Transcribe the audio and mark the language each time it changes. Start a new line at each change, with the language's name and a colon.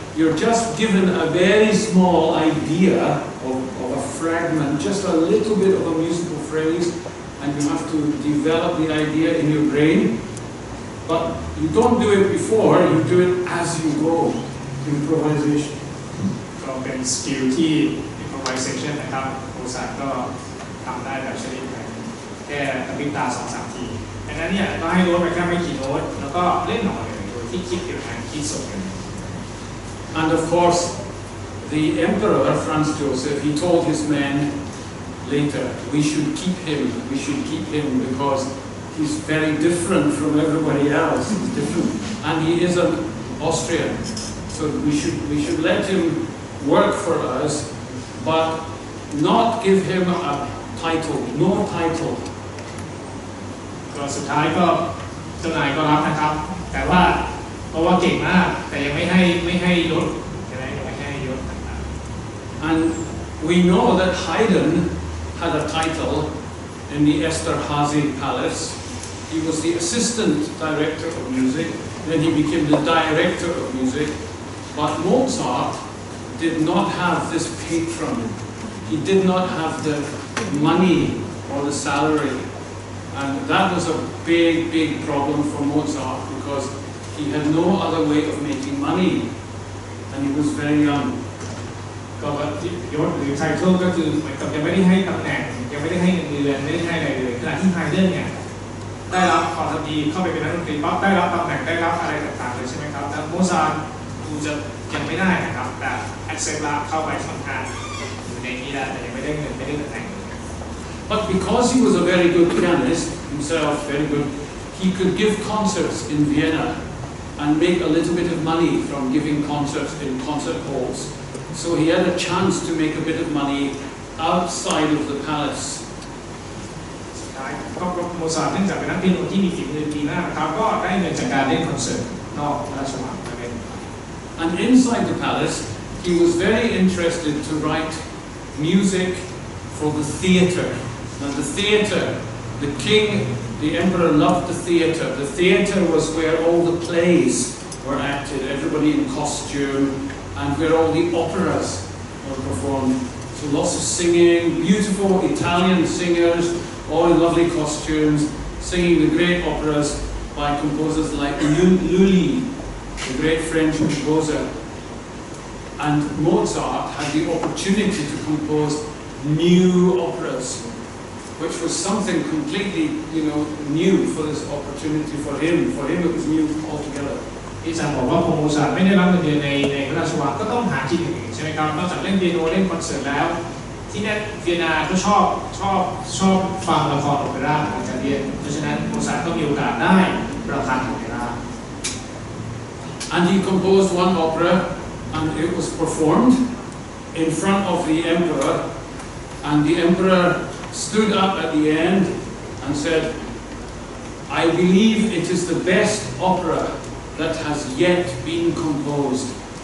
English: You're just given a very small idea of a fragment, just a little bit of a musical phrase, and you have to develop the idea in your brain. But you don't do it before, you do it as you go. Improvisation.
Thai: ก็เป็นสกิลที่ improvisation นะครับโมซาร์ทก็ทำได้แบบชนิดไหนแค่กระพริบตา 2-3 ทีดังนั้นเนี่ยก็ให้โน้ตไปแค่ไม่กี่โน้ตแล้วก็เล่นออกมาเลยโดยที่คิดเกี่ยวกับคิดสดกัน
English: And of course, the emperor, Franz Joseph, he told his men later, we should keep him because he's very different from everybody else. He's different. And he is an Austrian. So we should let him work for us, but not give him a title, no title.
Thai: ก็สุดท้ายก็เจ้านายก็รับนะครับ แต่ว่าเพราะว่าเก่งมากแต่ยังไม่ให้ยศใช่ไหมยังไม่ให้ยศต่างๆ
English: And we know that Haydn had a title in the Esterházy Palace. He was the assistant director of music, then he became the director of music. But Mozart did not have this patron. He did not have the money or the salary. And that was a big problem for Mozart because he had no other way of making money. And he was very young.
Thai: ก็ยศหรือไทเทิลก็คือเหมือนกับยังไม่ได้ให้ตำแหน่งยังไม่ได้ให้เงินเดือนไม่ได้ให้อะไรเลยขณะที่ไฮเดนเนี่ยได้รับพอทำดีเข้าไปเป็นนักดนตรีปั๊บได้รับตำแหน่งได้รับอะไรต่างๆเลยใช่ไหมครับแต่โมซาร์ทดูจะยังไม่ได้นะครับแต่แอคเซปต์ละเข้าไปทำงานอยู่ในนี้ได้แต่ยังไม่ได้เงินไม่ได้ตำแหน่ง
English: But because he was a very good pianist himself, very good, he could give concerts in Vienna and make a little bit of money from giving concerts in concert halls. So he had a chance to make a bit of money outside of the palace.
Thai: ก็โมซาร์ทเนื่องจากเป็นนักเปียโนที่มีฝีมือดีมากนะครับก็ได้เงินจากการเล่นคอนเสิร์ตนอกราชวังมาเล่น
English: And inside the palace, he was very interested to write music for the theatre. Now the theatre, the king, the emperor loved the theatre. The theatre was where all the plays were acted, everybody in costume, and where all the operas were performed. So lots of singing, beautiful Italian singers, all in lovely costumes, singing the great operas by composers like Lully, the great French composer. And Mozart had the opportunity to compose new operas, which was something completely, new for this opportunity for him. For him it was new altogether.
Thai: ที่อาจารย์บอกว่าพอโมซาร์ทไม่ได้รับเงินเดือนในพระราชวังก็ต้องหากินอื่นใช่ไหมครับนอกจากเล่นเปียโนเล่นคอนเสิร์ตแล้วที่นั่นเวียนนาก็ชอบฟังละครโอเปร่าของอิตาเลียนเพราะฉะนั้นโมซาร์ทก็มีโอกาสได้ประพันธ์โอเปร่า
English: And he composed one opera and it was performed in front of the emperor, and the emperor stood up at the end and said, I believe it is the best opera that has yet been composed.